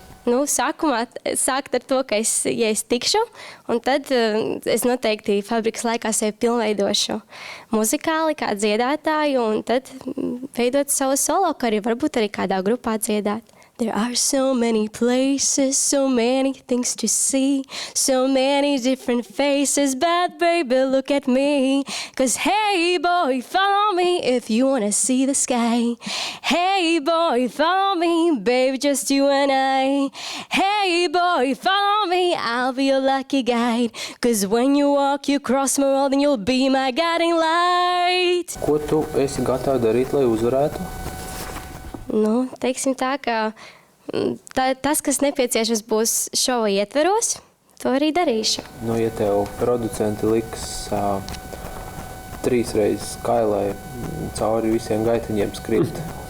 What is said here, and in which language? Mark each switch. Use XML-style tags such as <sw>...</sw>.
<lv>Sākumā sākt ar to, ka ja es tikšu, un tad es noteikti fabrikas laikā sevi pilnveidošu muzikāli kā dziedātāju, un tad veidot savu solo karjeru, varbūt arī kādā grupā dziedāt.</lv> <en>There are so many places, so many things to see, so many different faces, but baby, look at me. 'Cause hey boy, follow me if you wanna see the sky. Hey boy, follow me, baby, just you and I. Hey boy, follow me, I'll be your lucky guide. 'Cause when you walk, you cross my world and you'll be my guiding light.</en> <lv>Ko tu esi gatava darīt, lai uzvarētu? Teiksim tā, ka tas, kas nepieciešams būs šova ietveros, to arī darīšu. Ja tev producenti liks 3 reizes kailai cauri visiem gaitiņiem skriet.</lv>